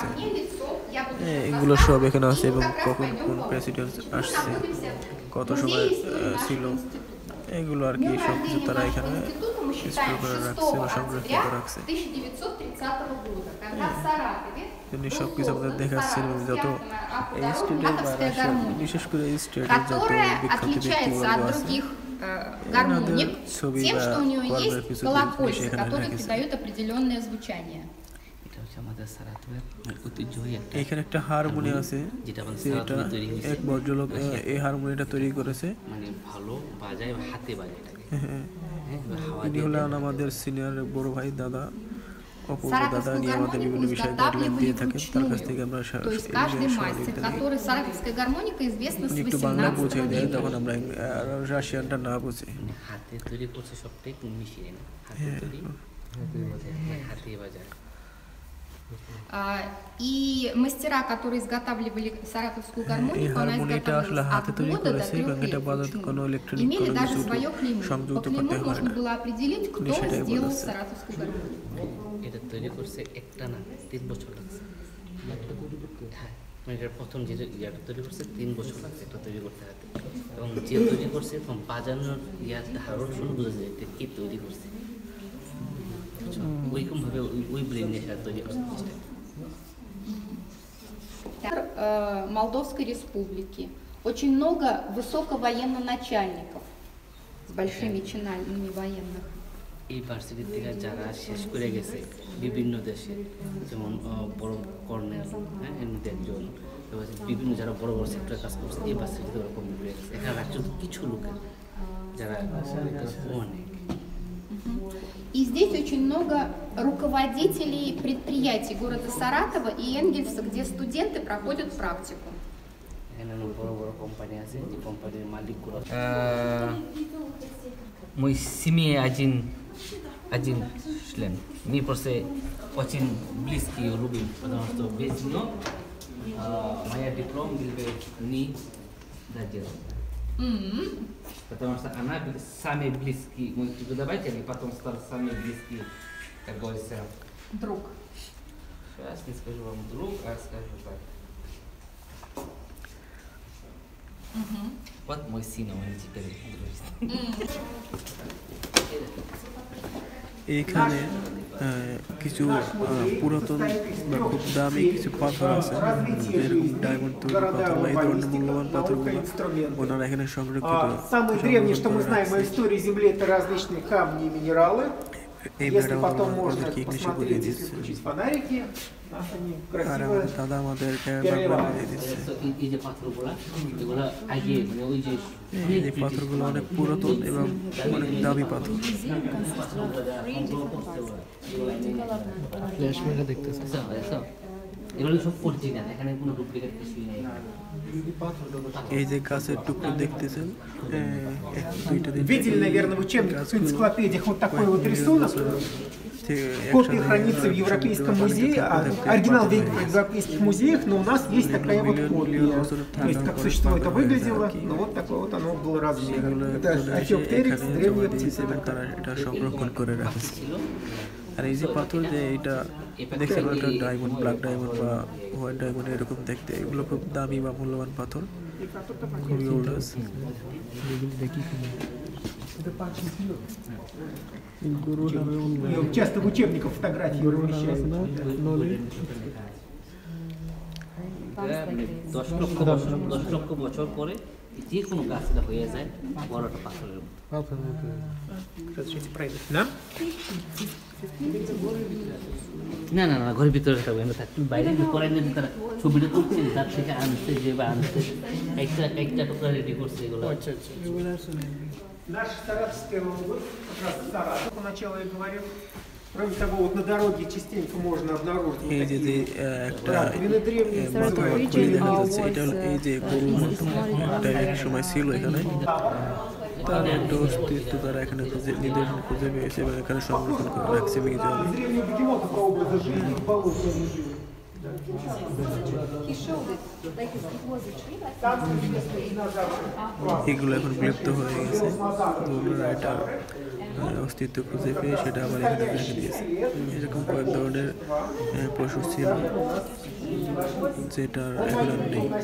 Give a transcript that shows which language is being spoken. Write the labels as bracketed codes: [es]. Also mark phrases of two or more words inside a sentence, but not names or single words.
[bn] এগুলো সব এখানে আছে এবং কখন কোন প্রেসিডেন্ট আসছে, কত সময় ছিল, এগুলো আর কি সব কিছু তারা এখানে স্টোর করে রাখছে বা সংরক্ষিত রাখছে। তিনি সব কিছু আমাদের দেখাচ্ছেন এবং যত এই স্টেটের বা রাশিয়ার বিশেষ করে এই স্টেটের যত বিখ্যাত ব্যক্তিবর্গ আছে [ru] Гармоник [bn] ছবি [ru] тем, [bn] বা [ru] что у нее [bn] কর্মের [ru] есть [bn] কিছু [ru] колокольцы, [bn] জিনিস এখানে [ru] которые [bn] রেখেছে। [ru] придают определенное звучание. [bn] এখানে একটা হারমোনি আছে যেটা এক ভদ্রলোক এই হারমোনিটা তৈরি করেছে। মানে ভালো বাজায়, হাতে বাজায়। ইনি হলেন আমাদের সিনিয়র বড় ভাই দাদা অপূর্ব দাদা, নিয়ে আমাদের বিভিন্ন বিষয়ে গাইডলাইন দিয়ে থাকেন, তার কাছ থেকে আমরা [ru] То есть каждый мастер, который саратовская гармоника известна с [bn] একটু বাংলা [ru] 18 [bn] বুঝে দেয়, [ru] века. [bn] তখন আমরা রাশিয়ানটা না বুঝি। হাতে তৈরি করছে সবটাই মিশিয়ে না, হাতে তৈরি, হাতে বাজায়। [ru] И мастера, которые изготавливали саратовскую [bn] এই [ru] гармонику, она [bn] হারমোনিটা আসলে [ru] изготавливалась [bn] হাতে [ru] от [bn] তৈরি [ru] года до [bn] করেছে [ru] 3 [bn] এবং এটা [ru] лет. [bn] বাজাতে কোনো ইলেকট্রনিক [ru] Имели [bn] কোনো [ru] даже [bn] কিছু [ru] свое клеймо. По [bn] সংযুক্ত [ru] клейму [bn] করতে হয় [ru] можно [bn] না। [ru] было определить, кто [bn] সেটাই [ru] сделал [bn] বলেছে। [ru] саратовскую гармонику. [bn] এটা তৈরি করছে একটা না 3 বছর লাগছে। হ্যাঁ, মানে এটা প্রথম যে ইয়াটা তৈরি করছে 3 বছর লাগছে এটা তৈরি করতে হাতে, এবং যে তৈরি করছে তখন বাজানোর ইয়াতে হারণ শুনে বোঝা যায় এটা কে তৈরি করছে। ওইরকম ভাবে ওই ব্রেন নিয়ে তৈরি করছে জিনিসটা। [ru] Молдовской республики. Очень много высоковоенноначальников с большими чинами военных. [bn] এই ভার্সিটি থেকে যারা শেষ করে গেছে বিভিন্ন দেশে, যেমন বড় কর্নেল, হ্যাঁ, এর মধ্যে একজন, বিভিন্ন যারা বড় বড় সেক্টরে কাজ করছে এই ভার্সিটিতে ওরা কমপ্লিট করে গেছে। এখানে রাজ্য কিছু লোকের যারা অনেক। [ru] И здесь очень много руководителей предприятий города Саратова и Энгельса, где студенты проходят практику. [bn] এখানে বড় বড় কোম্পানি আছে, যে কোম্পানির মালিকগুলো [ru] Мы в семье один член. Мы просто очень близкие любим, потому что без нее моя диплом был бы не доделан. Потому что она самый близкий мой преподаватель, и потом стал самый близкий, как говорится, Друг. сейчас не скажу вам друг, а скажу так. Вот мой сын, он теперь дружит. [bn] এইখানে কিছু পুরাতন বা খুব দামি কিছু পাথর আছে, যেরকম ডায়মন্ড তৈরি পাথর বা এই ধরনের মূল্যবান পাথরগুলো ওনারা এখানে সংরক্ষিত। [ru] Самое древнее, что мы знаем о истории Земли, это различные камни и минералы. [bn] এই [ru] Если [bn] ম্যাডাম [ru] потом можно [bn] আমাদেরকে ইংলিশে বুঝিয়ে [ru] посмотреть, если [bn] দিচ্ছে, [ru] включить фонарики, они [bn] আর [ru] красиво [bn] আমাদের দাদা আমাদেরকে বাংলা বুঝিয়ে দিচ্ছে। এই যে পাথরগুলা, এগুলা আগে মানে ওই যে এই যে পাথরগুলো অনেক পুরাতন এবং অনেক দামি পাথর। এগুলো সব অরিজিনাল, এখানে কোনো ডুপ্লিকেট কিছুই নেই। এই যে গাছের টুকরো দেখতেছেন, দুইটা [ru] Видели, наверное, в учебниках, в энциклопедиях вот такой вот рисунок. Копия хранится в Европейском музее, а оригинал в европейских музеях, но у нас есть такая вот копия. То есть как существо это выглядело, но вот такое вот оно было размер. Это Археоптерикс, древняя птица. [bn] তারা এটা সংরক্ষণ করে রাখছে। আর এই যে পাথর, যে এটা দেখছেন একটা ডায়মন্ড, [en] black diamond [bn] বা [en] white diamond [bn] এরকম দেখতে, এগুলো খুব দামি বা মূল্যবান পাথর, খুবই ওল্ড আছে। [ru] Часто в учебниках фотографии размещают. [bn] 10 লক্ষ বছর পরে যে কোনো গাছটা হয়ে যায় বড়টা পাথরের [ru] Разрешите пройти. Да? [bn] না না না ঘরের ভিতরে থাকবে না থাকবে বাইরে পরে যদি তারা ছবিটা তুলছে তার থেকে আনতে যে বা আনতে একটা টুকরা রেডি করছে এগুলো [ru] Наш Саратовский область, как раз Саратов, поначалу я говорил. Кроме того, вот на дороге частенько можно обнаружить вот [bn] এই যে [ru] такие [bn] একটা [ru] раковины древние. [bn] মাথা খুলে দেখা যাচ্ছে এটা হলো এই যে গরুর মতো একটা এক সময় ছিল এখানে তার একটা অস্তিত্ব তারা এখানে খুঁজে নিদর্শন খুঁজে পেয়েছে এবং এখানে সংরক্ষণ করে রাখছে মিউজিয়ামে [ru] Древние бегемоты по образу жизни в болотах жили. [en] He showed it like it was a tree, like [ru] Там известно динозавры. [bn] এগুলো এখন বিলুপ্ত হয়ে গেছে ওনারা এটা অস্তিত্ব খুঁজে পেয়ে সেটা আবার এখানে রেখে দিয়েছে এরকম কয়েক ধরনের পশু ছিল যেটা এখন আর নেই